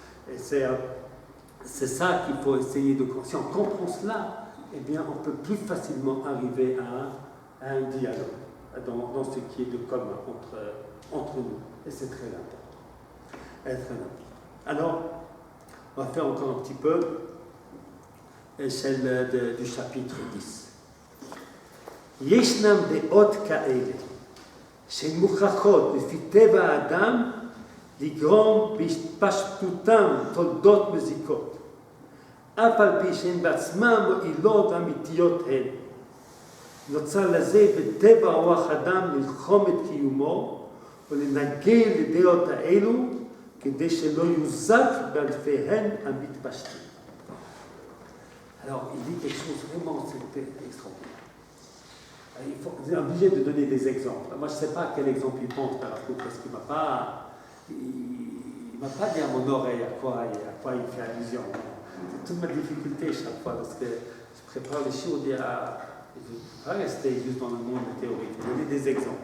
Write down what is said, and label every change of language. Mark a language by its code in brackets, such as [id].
[fr] Et c'est ça qu'il faut essayer de comprendre. Si on comprend cela, eh bien, on peut plus facilement arriver à un dialogue dans ce qui est de commun entre nous. Et c'est très important. Alors, on va faire encore un petit peu celle du chapitre 10. [he] ישנם דעות כאלה שהן מוכרחות לפי טבע האדם לגרום בהתפשטותם תולדות מזיקות, אף על פי שהן בעצמן מועילות אמיתיות הן. נוצר לזה בטבע רוח אדם ללחום את קיומו ולנגן לדעות האלו כדי שלא יוזק בענפיהן המתפשטים. [fr] Alors, il dit quelque chose vraiment extraordinaire. On est obligé de donner des exemples. Moi, je ne sais pas quel exemple il pense, parce qu'il ne m'a pas dit à mon oreille à quoi il fait allusion. C'est toute ma difficulté chaque fois, parce que je prépare les choses, je ne vais pas rester juste dans le monde théorique, donner des exemples.